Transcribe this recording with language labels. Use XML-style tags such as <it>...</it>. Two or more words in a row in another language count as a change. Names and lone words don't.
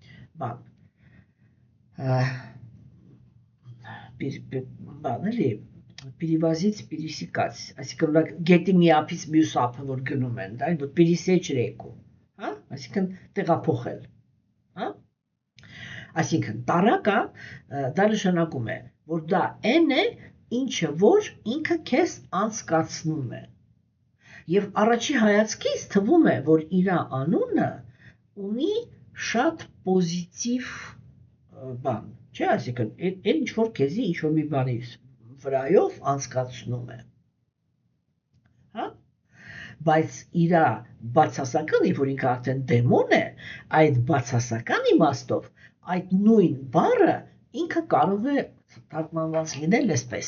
<hy>բան էլի,</hy> <ru>перевозить, пересекать,</ru> <hy>այսինքն գետի մի ափից մյուս ափը որ գնում են, դա</hy> <ru>вот пересечь реку,</ru> <hy>հա, այսինքն տեղափոխել, հա։ Այսինքն տարակը դա նշանակում է, որ դա այն է, ինչը որ ինքը քեզ անցկացնում է։ Եվ առաջի հայացքից թվում է, որ իր անունը ունի շատ պոզիտիվ բան, չէ, այսինքն այն ինչ որ քեզի ինչ որ մի բանի վրայով անցկացնում է։ Հա։ Բայց իր բացասական, որ ինքը արդեն դեմոն է, այդ բացասական իմաստով այդ նույն բառը ինքը կարող է թարգմանված լինել այսպես.</hy>